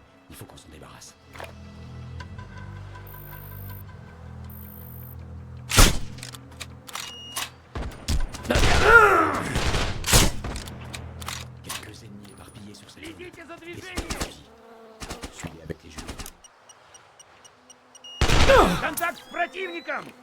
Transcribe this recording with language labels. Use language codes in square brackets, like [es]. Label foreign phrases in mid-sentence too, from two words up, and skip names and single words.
[fr] Il faut qu'on s'en débarrasse. Quelques ennemis éparpillés sur cette zone. [ru] Следите за [fr] Descends [ru] движением! [fr] le fusil. Suis-les avec les jumelles. [ru] Контакт с противником!